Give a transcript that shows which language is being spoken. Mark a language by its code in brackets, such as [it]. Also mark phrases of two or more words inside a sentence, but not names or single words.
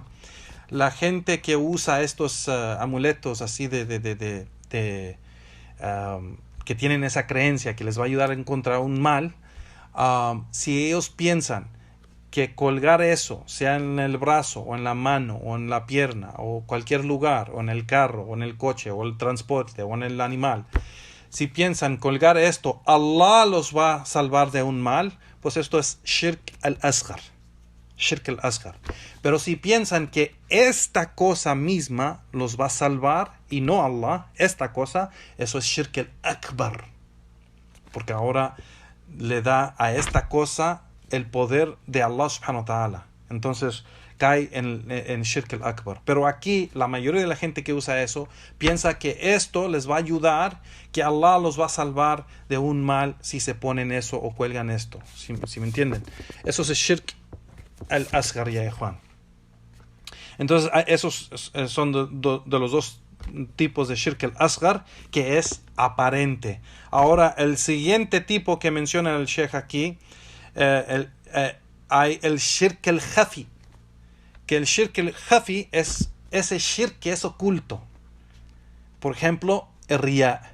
[es] La gente que usa estos amuletos así que tienen esa creencia que les va a ayudar en contra un mal, si ellos piensan que colgar eso, sea en el brazo o en la mano o en la pierna o cualquier lugar, o en el carro o en el coche o el transporte o en el animal, si piensan colgar esto, Allah los va a salvar de un mal, pues esto es [ar] الشرك الأصغر. الشرك الأصغر. [es] Pero si piensan que esta cosa misma los va a salvar y no Allah, esta cosa, eso es [ar] الشرك الأكبر. [es] Porque ahora le da a esta cosa el poder de Allah [ar] سبحانه وتعالى. [es] Entonces cae en [ar] الشرك الأكبر. [es] Pero aquí la mayoría de la gente que usa eso piensa que esto les va a ayudar, que Allah los va a salvar de un mal si se ponen eso o cuelgan esto. Si me entienden. Eso es [ar] الشرك الأصغر, [es] ya Juan. Entonces esos son de los dos tipos de [ar] الشرك الأصغر, [es] que es aparente. Ahora el siguiente tipo que menciona el Sheikh aquí, hay el [ar] الشرك الخفي, [es] que el [ar] الشرك الخفي [es] es ese shirk que es oculto. Por ejemplo, el riya.